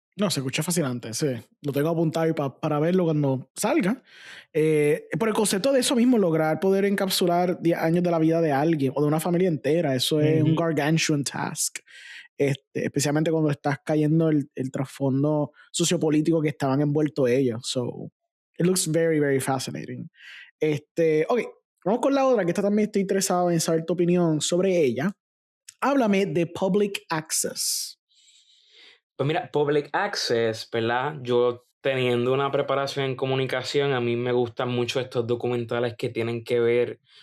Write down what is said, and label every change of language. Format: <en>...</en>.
<es>No, se escucha fascinante, sí. Lo tengo apuntado y para verlo cuando salga. Por el concepto de eso mismo, lograr poder encapsular 10 años de la vida de alguien o de una familia entera, eso es un</es> <en>gargantuan task.</en> <es>Especialmente cuando estás cayendo el trasfondo sociopolítico que estaban envueltos ellos.</es> <en>So, it looks very, very fascinating.</en> <es>Ok, vamos con la otra, que esta también estoy interesado en saber tu opinión sobre ella. Háblame de Public Access. Pues mira, Public Access, ¿verdad? Yo teniendo una preparación en comunicación, a mí me gustan mucho estos documentales que tienen que ver</es>